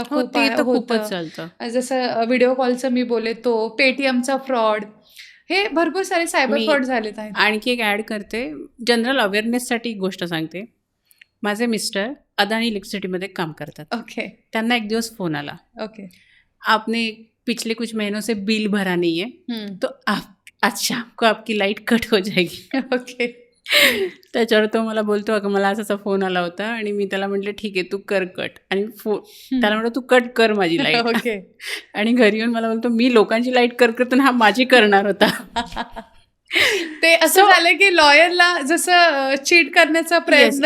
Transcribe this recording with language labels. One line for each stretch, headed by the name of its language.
Marathi: हो, खूप ते तर खूपच होतं. चालतं. जसं व्हिडिओ कॉलचं मी बोले तो पेटीएमचा फ्रॉड, हे भरपूर सारे सायबर मी फ्रॉड झालेत आहेत. आणखी एक ॲड करते, जनरल अवेअरनेससाठी एक गोष्ट सांगते. माझे मिस्टर अदानी इलेक्ट्रिसिटीमध्ये काम करतात.
English: okay
Marathi: त्यांना एक दिवस फोन आला,
English: okay
Hindi: आपने पिछले कुछ महीनों से बिल भरा नहीं है, हम्म, तो आज शाम को आपकी लाईट कट हो जाएगी.
English: okay
Marathi: त्याच्यावर तो मला बोलतो, अगं मला असाचा फोन आला होता. आणि मी त्याला म्हटलं ठीक आहे तू कर कट. आणि त्याला म्हटलं तू कट कर माझी लाईट.
English: okay
Marathi: आणि घरी येऊन मला बोलतो मी लोकांची लाईट करतो हा माझी करणार होता. ते असं झालं की लॉयरला जसं चीट करण्याचा प्रयत्न